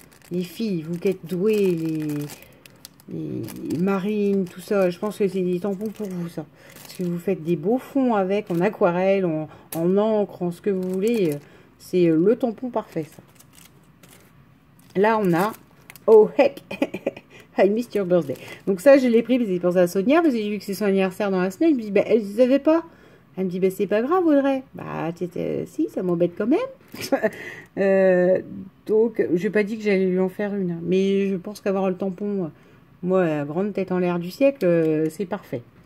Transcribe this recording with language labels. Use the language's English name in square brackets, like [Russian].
[French] Les filles, vous qui êtes douées, les marines, tout ça. Je pense que c'est des tampons pour vous, ça. Parce que vous faites des beaux fonds avec, en aquarelle, en encre, en ce que vous voulez. C'est le tampon parfait, ça. Là, on a [English] Oh heck, I missed your birthday. [French] Donc ça, je l'ai pris parce que j'ai pensé à Sonia, parce que j'ai vu que c'est son anniversaire dans la semaine. Je me dis, bah, elle ne savait pas. Elle me dit, bah, c'est pas grave, Audrey. Bah, si, ça m'embête quand même. Donc, je n'ai pas dit que j'allais lui en faire une. Hein. Mais je pense qu'avoir le tampon, moi, grande tête en l'air du siècle, c'est parfait.